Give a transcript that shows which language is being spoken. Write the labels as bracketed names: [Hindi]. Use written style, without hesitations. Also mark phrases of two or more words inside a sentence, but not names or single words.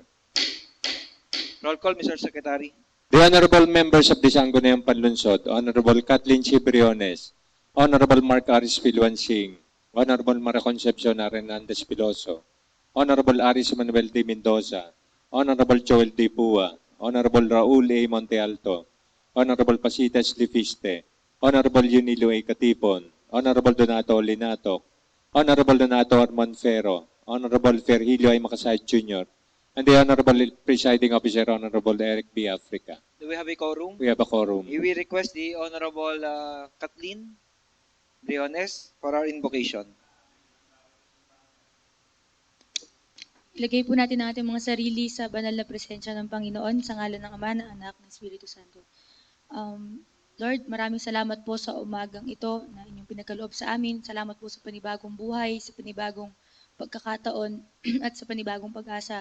[English] Roll call, Mr. Secretary. The honorable members of the Sangguniang Panlunsod, Honorable Kathleen C. Briones, Honorable Mark Aris Filwansing, Honorable Mara Concepcion Hernandez Piloso, Honorable Aris Manuel D. Mendoza, Honorable Joel D. Pua, Honorable Raul A. Montealto, Honorable Pasitas Lifiste, Honorable Yunilo A. Katipon, Honorable Donato Linatok, Honorable Donato Armon Ferro, Honorable Ferhilio A. Makasayad Jr., and the Honorable Presiding Officer, Honorable Eric B. Africa. Do we have a quorum? We have a quorum. We request the Honorable Kathleen Briones for our invocation. [Filipino] Ilagay po natin ang ating mga sarili sa banal na presensya ng Panginoon sa ngalan ng Ama, ng Anak, ng Espiritu Santo. Lord, maraming salamat po sa umagang ito na inyong pinagkaloob sa amin. Salamat po sa panibagong buhay, sa panibagong pagkakataon at sa panibagong pag-asa.